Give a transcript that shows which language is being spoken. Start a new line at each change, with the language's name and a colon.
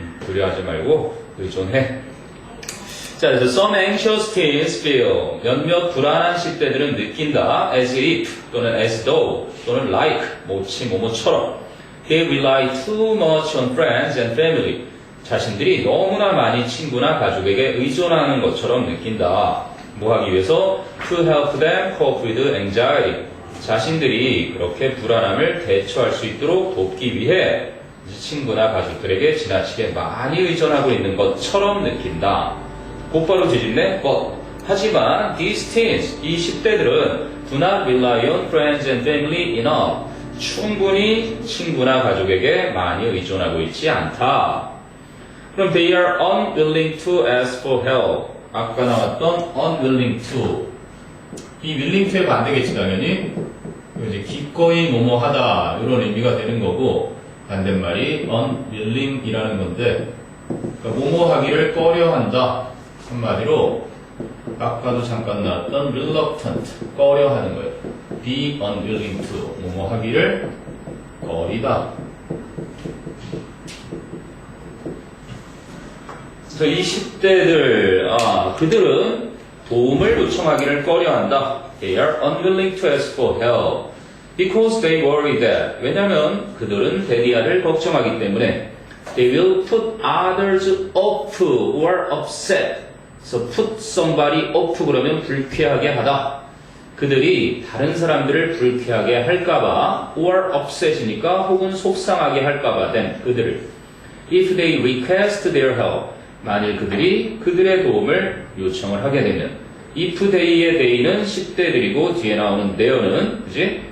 Korean: 두려워하지 말고 의존해. 자, 그래서
English: some anxious teens feel
Korean: 몇몇 불안한 10대들은 느낀다 as if 또는 as though 또는 like 뭐뭐처럼
English: they rely too much on friends and family
Korean: 자신들이 너무나 많이 친구나 가족에게 의존하는 것처럼 느낀다. 뭐 하기 위해서?
English: to help them cope with anxiety
Korean: 자신들이 그렇게 불안함을 대처할 수 있도록 돕기 위해 친구나 가족들에게 지나치게 많이 의존하고 있는 것처럼 느낀다. 곧바로 뒤집네.
English: But
Korean: 하지만
English: these teens,
Korean: 이 10대들은
English: do not rely on friends and family enough.
Korean: 충분히 친구나 가족에게 많이 의존하고 있지 않다.
English: 그럼 they are unwilling to ask for help.
Korean: 아까 나왔던 unwilling to. 이 willing to의 반대겠지 당연히. 이제 기꺼이 뭐뭐하다 이런 의미가 되는 거고 반대말이 unwilling이라는 건데 그러니까 뭐뭐하기를 꺼려한다. 한마디로 아까도 잠깐 나왔던 reluctant 꺼려하는 거예요. be unwilling to 뭐뭐하기를 꺼리다. 그래서 이 10대들 그들은 도움을 요청하기를 꺼려한다.
English: They are unwilling to ask for help because they worry that
Korean: 왜냐하면 그들은 대리아를 걱정하기 때문에
English: they will put others off or upset. So put somebody off
Korean: 그러면 불쾌하게 하다. 그들이 다른 사람들을 불쾌하게 할까봐 or upset이니까 혹은 속상하게 할까봐 된 그들을
English: if they request their help
Korean: 만일 그들이 그들의 도움을 요청을 하게 되면 if they의 they는 10대들이고 뒤에 나오는 there는 그지?